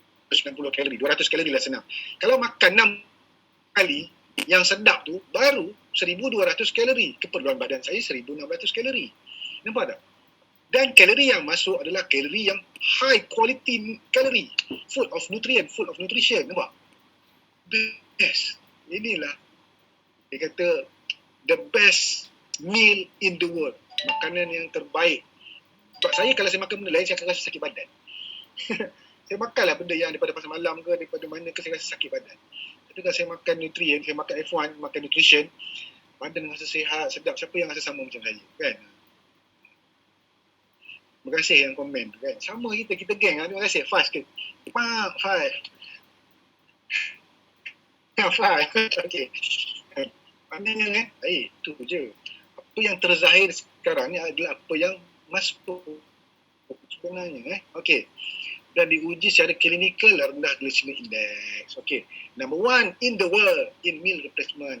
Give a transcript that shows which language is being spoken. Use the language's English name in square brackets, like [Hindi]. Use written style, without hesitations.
[Malay] 190 kalori, 200 kalori lah senang. Kalau makan 6 kali, yang sedap tu baru 1,200 kalori. Keperluan badan saya 1,600 kalori. Nampak tak? Dan kalori yang masuk adalah kalori yang high quality kalori. [English] Full of nutrient, full of nutrition. Nampak? Best. [Malay] Inilah, dia kata, [English] the best meal in the world. [Malay] Makanan yang terbaik. Sebab saya kalau saya makan benda lain, saya akan rasa sakit badan. Saya makanlah benda yang daripada pasar malam ke, daripada mana ke, saya rasa sakit badan. Tapi kalau saya makan nutrient, saya makan F1, makan nutrition, badan rasa sihat, sedap. Siapa yang rasa sama macam saya? Kan? Terima kasih yang komen tu kan. Sama kita geng. Terima kasih. Fast ke? Pak, five. Five. Okay. Maknanya itu je. Apa yang terzahir sekarang ni adalah apa yang masuk sebenarnya. Okay. Dan diuji secara klinikal rendah glycemic index. Okay. [English] Number 1 in the world in meal replacement.